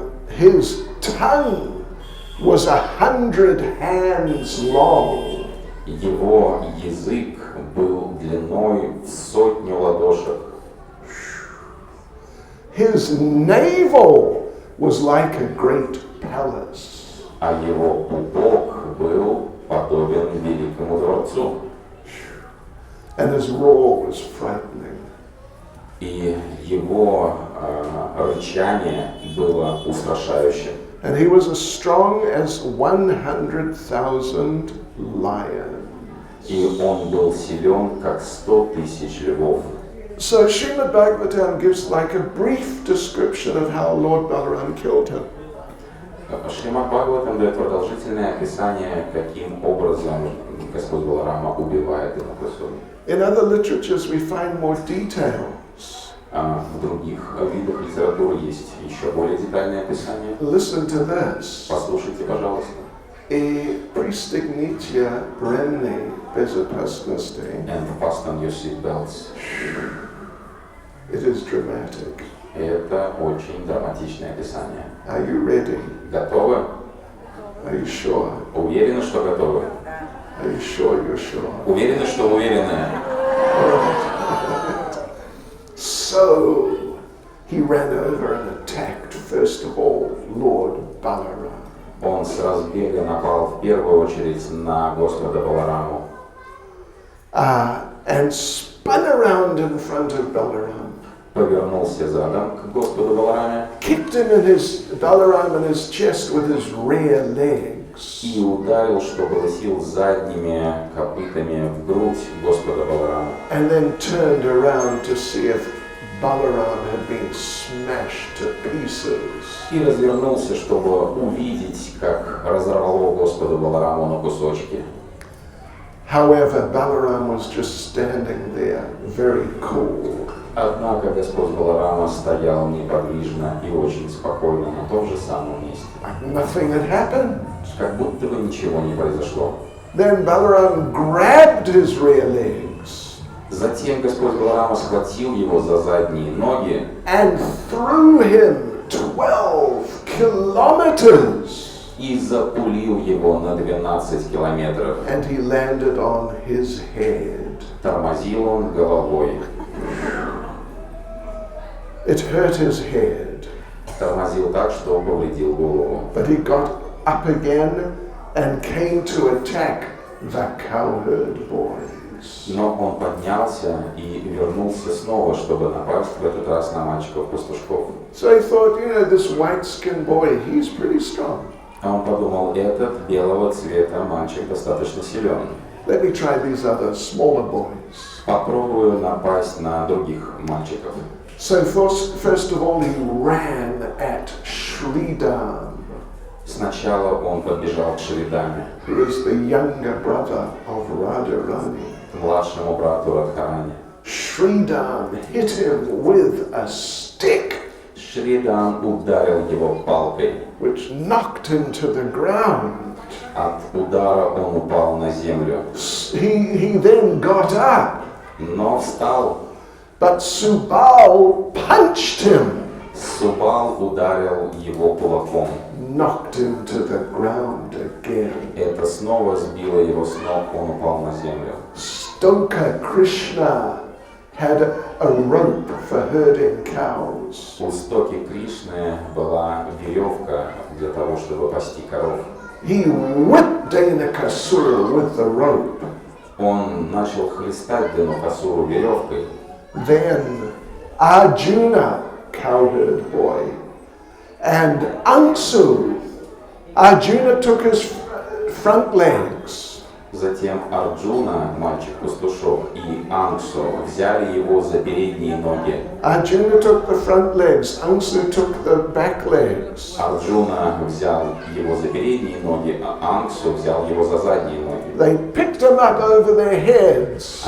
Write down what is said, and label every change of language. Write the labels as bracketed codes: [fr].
[en] His tongue was 100 hands long. [ru] Его язык был длиной в 100 ладошек. [en] His navel was like a great palace. [ru] А его пупок был подобен великому дворцу. [en] And his roar was frightening. [ru] И его рычание было устрашающим. [en] And he was as strong as 100,000 lions. [ru] И он был силен, как 100 000 львов. [en] So Srimad Bhagavatam gives like a brief description of how Lord Balaram killed him. [ru] Шримад Бхагаватам дает продолжительное описание, каким образом Господь Баларама убивает его Господа. [en] In other literatures we find more details. [ru] В других видах литературы есть еще более детальное описание. [en] Listen to this. [ru] Послушайте, пожалуйста. И пристегните ремни безопасности. [en] And fasten your seatbelts. It is dramatic. [ru] Это очень драматичное описание. [en] Are you ready? [ru] Готовы? [en] Are you sure? [ru] Уверены, что готовы? [en] Are you sure you're sure? [ru] Уверены, что уверены? [en] So he ran over and attacked first of all Lord Balaram. [ru] Он с разбега напал в первую очередь на Господа Балараму. [en] And spun around in front of Balaram. [ru] Повернулся задом к Господу Балараме. [en] Kicked him in Balaram in his chest with his rear legs. [ru] И ударил, что было сил, задними копытами в грудь Господа Баларама. [en] And then turned around to see if Balaram had been smashed to pieces. [ru] И развернулся, чтобы увидеть, как разорвало Господа Балараму на кусочки. [en] However, Balaram was just standing there, very cool. [ru] Однако Господь Баларама стоял неподвижно и очень спокойно на том же самом месте. [en] Nothing had happened. [ru] Как будто бы ничего не произошло. [en] Then Balaram grabbed his rear legs [ru] Затем Господь Баларама схватил его за задние ноги [en] and threw him 12 kilometers. [ru] и запулил его на 12 километров. [en] And he landed on his head. [ru] Тормозил он головой. [en] It hurt his head. [ru] Тормозил так, что повредил голову. [en] But he got up again and came to attack the cowherd boys. [ru] Но он поднялся и вернулся снова, чтобы напасть в этот раз на мальчиков-пастушков. [en] So he thought, this white-skinned boy, he's pretty strong. [ru] А он подумал, этот белого цвета мальчик достаточно силен. [en] Let me try these other smaller boys. [ru] Попробую напасть на других мальчиков. [en] So first of all, he ran at Shridam, [ru] Сначала он подбежал к Шридаме, [en] who is the younger brother of Radharani. [ru] младшему брату Радхарани. [en] Shridam hit him with a stick, [ru] Шридам ударил его палкой. [en] which knocked him to the ground. [ru] От удара он упал на землю, [en] He then got up [ru] но встал [en] But Subal punched him, [ru] Субал ударил его кулаком. [en] knocked him to the ground again. [ru] Это снова сбило его с ног, он упал на землю. [en] Stoka Krishna had a rope for herding cows. [ru] У стоки Кришны была веревка для того, чтобы пасти коров. [en] He whipped Denakasura with the rope. [ru] Он начал хлестать Денукасуру веревкой. [en] Then Arjuna, cowherd boy, and Ansu. Arjuna took his front legs. [ru] Затем Арджуна, мальчик-пастушок, и Ангсу взяли его за передние ноги. [en] Arjuna took the front legs, Ansu took the back legs. [ru] Арджуна взял его за передние ноги, а Ангсу взял его за задние ноги. [en] They picked him up over their heads